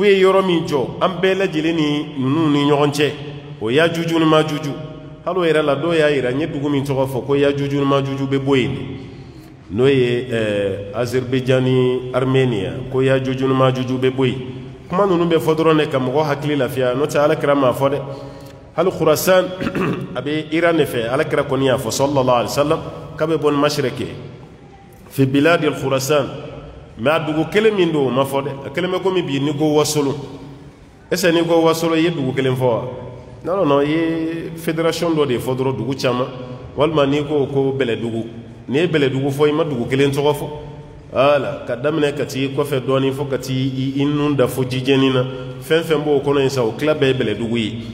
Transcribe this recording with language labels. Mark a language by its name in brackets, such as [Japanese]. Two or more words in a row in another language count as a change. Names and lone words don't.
[Bambara] ye yɔrɔ min jɔ an bɛɛ lajɛlen ni ninnu ni ɲɔgɔn cɛ o yajuju ni majuju hali o yɛrɛ la dɔw y'a yira n ye dugu min tɔgɔ fɔ ko yajuju ni majuju bɛ bɔ yen de n'o ye Azerbaïdjan ni Armenia ko yajuju ni majuju bɛ bɔ yen kuma ninnu bɛ fɔ dɔrɔn de ka mɔgɔ hakili lafiya n'o tɛ alakira m'a fɔ dɛ hali Khurasan a bɛ Iran de fɛ alakira kɔni y'a fɔ [Arabic] صلى الله عليه وسلم [Bambara] k'a bɛ bɔ ni mashriq [Arabic] في بلاد خراسان [Bambara] mais a dugu kelen min don o ma fɔ dɛ a kelen bɛ komi bi ni ko Wasolo [French] est-ce que [Bambara] ni ko Wasolo i ye dugu kelen fɔ wa [French] non non [Bambara] i ye fédération dɔ de fɔ dɔrɔn dugu caman walima n'i ko ko Bɛlɛdugu n'i ye Bɛlɛdugu fɔ i ma dugu kelen tɔgɔ fɔ voilà ka daminɛ ka t'i kɔfɛ dɔɔnin fo ka t'i i nun da fo jijɛni na fɛn fɛn b'o kɔnɔ yen sa o tila bɛɛ ye Bɛlɛdugu ye